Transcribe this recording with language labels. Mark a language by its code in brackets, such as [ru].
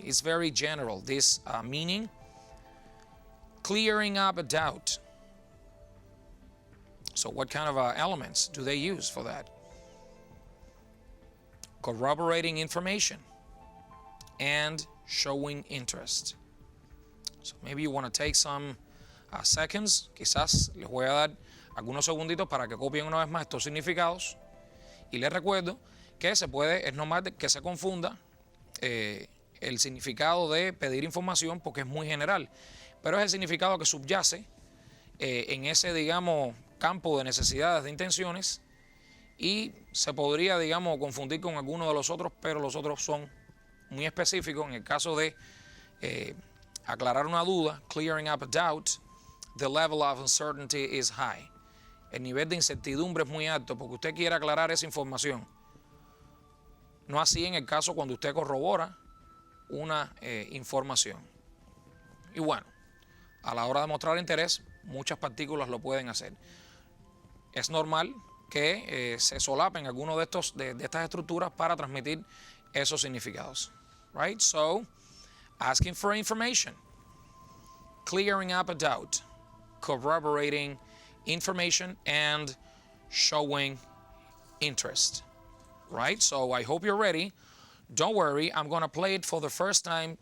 [en] It's very general, this meaning. Clearing up a doubt. So what kind of elements do they use for that? Corroborating information and showing interest. So maybe you want to take some seconds. [es] Quizás les voy a dar algunos segunditos para que copien una vez más estos significados. Y les recuerdo que es normal que se confunda el significado de pedir información porque es muy general. Pero es el significado que subyace en ese, digamos, campo de necesidades, de intenciones, y se podría, digamos, confundir con alguno de los otros, pero los otros son muy específicos. En el caso de aclarar una duda, [en] clearing up a doubt, the level of uncertainty is high. [es] El nivel de incertidumbre es muy alto porque usted quiere aclarar esa información. No así en el caso cuando usted corrobora una información. Y bueno, a la hora de mostrar interés, muchas partículas lo pueden hacer. Es normal que se solapen algunos de estas estructuras para transmitir esos significados. [en] Right? So, asking for information, clearing up a doubt, corroborating information, and showing interest. Right? So I hope you're ready. Don't worry, I'm going to play it for the first time.